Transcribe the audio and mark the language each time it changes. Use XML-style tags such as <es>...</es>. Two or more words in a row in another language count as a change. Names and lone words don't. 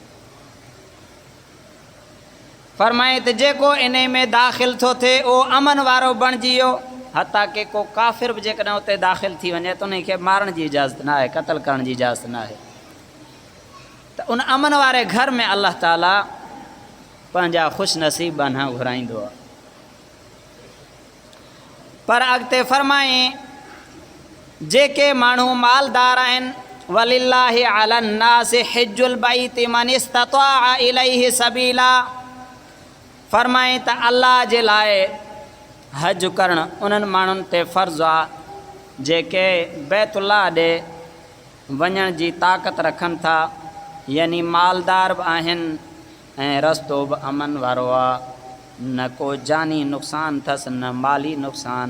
<sd>फरमाए त जेको इन में दाख़िल थो थिए उहो अमन वारो बणिजी वियो, हता की को काफ़िर बि जेकॾहिं उते दाख़िल थी वञे त उन खे मारण जी इजाज़त न आहे, क़तल करण जी इजाज़त न आहे। त उन अमन वारे घर में अल्लाह ताला पंहिंजा ख़ुशि नसीब बाना घुराईंदो आहे। पर अॻिते फरमाए जेके माण्हू मालदार आहिनि,</sd> <ar>ولله على الناس حج البيت من استطاع إليه سبيلا.</ar> <sd>फरमाए त अल्लाह जे लाइ हज करणु उन्हनि माण्हुनि ते फ़र्ज़ु आहे जेके बैतुल्लाह ॾे वञण जी ताक़त रखनि था, यानी मालदार बि आहिनि ऐं रस्तो बि अमन वारो आहे, न को जानी नुक़सानु अथसि न माली नुक़सानु।</sd>